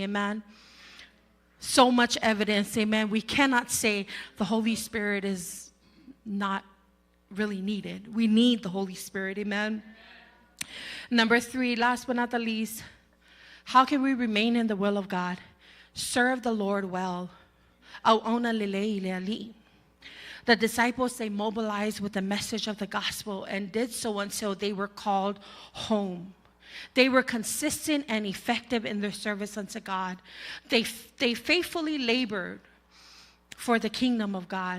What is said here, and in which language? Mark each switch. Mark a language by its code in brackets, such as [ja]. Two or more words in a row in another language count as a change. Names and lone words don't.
[en] Amen. So much evidence. Amen. We cannot say the Holy Spirit is not really needed. We need the Holy Spirit. Amen. Number 3, last but not the least, how can we remain in the will of God? Serve the Lord well. [sm] Auauna lelei leali. [en] The disciples, they mobilized with the message of the gospel and did so until they were called home. They were consistent and effective in their service unto God. They faithfully labored for the kingdom of God.